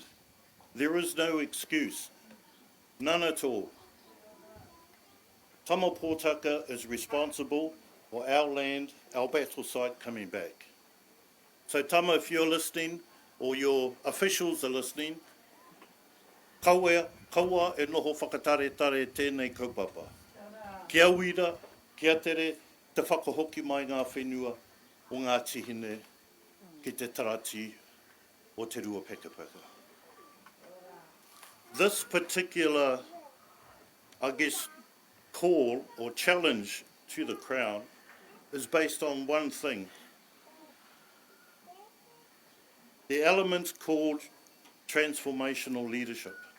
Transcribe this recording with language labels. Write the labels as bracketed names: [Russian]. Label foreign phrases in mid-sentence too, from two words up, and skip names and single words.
[English] There is no excuse, none at all. Tama Pūtake is responsible for our land, our battle site coming back. So Tama, if you're listening, or your officials are listening, [Māori] kaua e noho whakatare tēnei kaupapa. Kia wira, kia tere, te whakahoki mai ngā whenua o ngā tihine ki te tarati o Te Ruapekapeka. [English] This particular, I guess, call or challenge to the Crown is based on one thing. The element called transformational leadership.